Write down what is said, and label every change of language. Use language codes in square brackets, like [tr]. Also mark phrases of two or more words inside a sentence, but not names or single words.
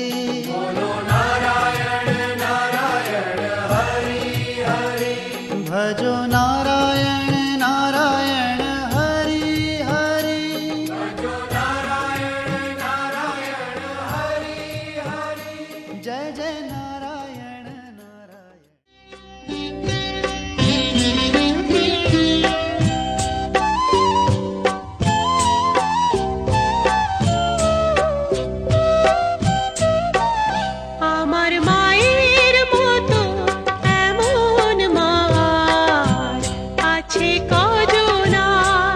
[hi] बोलो नारायण नारायण हरि हरि भजो नारायण नारायण हरि हरि भजो नारायण नारायण हरि हरि जय जय नारायण नारायण [bn] আমার মায়ের মতো এমন মা আছে কজন আর?